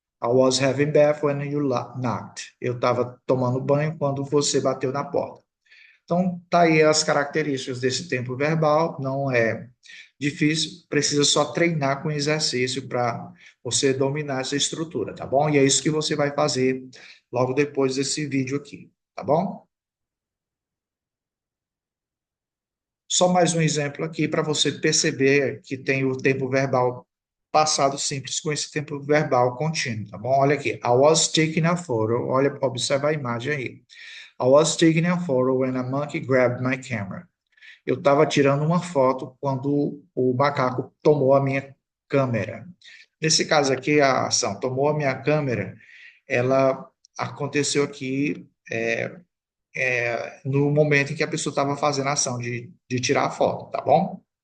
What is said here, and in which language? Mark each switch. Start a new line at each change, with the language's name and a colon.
English: I was having bath when you knocked.
Portuguese: Eu estava tomando banho quando você bateu na porta. Então, tá aí as características desse tempo verbal. Não é difícil, precisa só treinar com exercício para você dominar essa estrutura, tá bom? E é isso que você vai fazer logo depois desse vídeo aqui, tá bom? Só mais um exemplo aqui para você perceber que tem o tempo verbal passado simples com esse tempo verbal contínuo, tá bom? Olha aqui.
English: I was taking a photo.
Portuguese: Olha, observa a imagem aí.
English: I was taking a photo when a monkey grabbed my camera.
Portuguese: Eu estava tirando uma foto quando o macaco tomou a minha câmera. Nesse caso aqui, a ação tomou a minha câmera, ela aconteceu aqui no momento em que a pessoa estava fazendo a ação de tirar a foto, tá bom?